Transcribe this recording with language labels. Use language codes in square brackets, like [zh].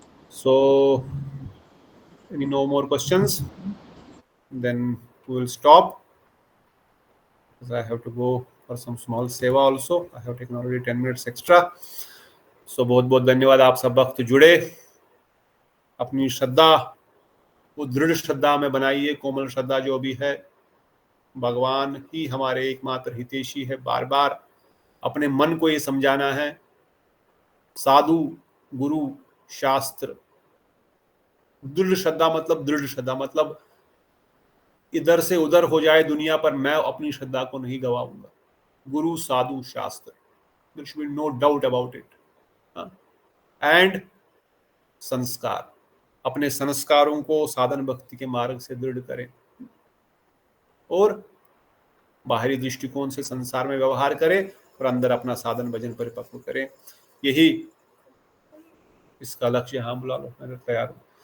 [en] So any no more questions, then we will stop, because I have to go for some small seva also. I have taken already 10 minutes extra. [hi] So बहुत बहुत धन्यवाद, आप सब भक्त जुड़े। अपनी श्रद्धा वो दृढ़ श्रद्धा में बनाइए, कोमल श्रद्धा जो भी है। भगवान ही हमारे एकमात्र हितैषी है। बार बार अपने मन को ये समझाना है, साधु गुरु शास्त्र। दृढ़ श्रद्धा मतलब इधर से उधर हो जाए दुनिया पर, मैं अपनी श्रद्धा को नहीं गवाऊंगा। गुरु साधु शास्त्र, [en] there should be no doubt about it। [hi] And संस्कार, अपने संस्कारों को साधन भक्ति के मार्ग से दृढ़ करें, और बाहरी दृष्टिकोण से संसार में व्यवहार करें, और अंदर अपना साधन भजन परिपक्व करें। यही इसका लक्ष्य। हाँ बुला लो, मैं तैयार हूँ।